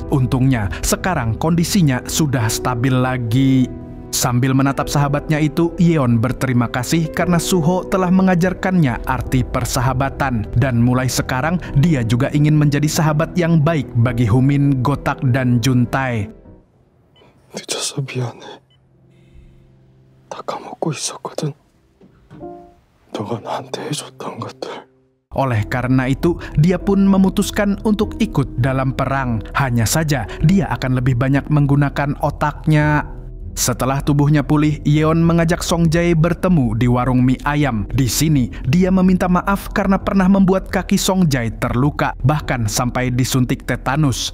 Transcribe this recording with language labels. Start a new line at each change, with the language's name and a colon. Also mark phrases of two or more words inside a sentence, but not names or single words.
Indonesian: Untungnya, sekarang kondisinya sudah stabil lagi. Sambil menatap sahabatnya itu, Yeon berterima kasih karena Suho telah mengajarkannya arti persahabatan. Dan mulai sekarang, dia juga ingin menjadi sahabat yang baik bagi Humin, Gotak, dan Juntae.
Korean: 늦어서 미안해. 다 까먹고 있었거든. 너가 나한테 해줬던 것들.
Indonesian: Oleh karena itu, dia pun memutuskan untuk ikut dalam perang. Hanya saja, dia akan lebih banyak menggunakan otaknya. Setelah tubuhnya pulih, Yeon mengajak Songjae bertemu di warung mie ayam. Di sini, dia meminta maaf karena pernah membuat kaki Songjae terluka, bahkan sampai disuntik tetanus.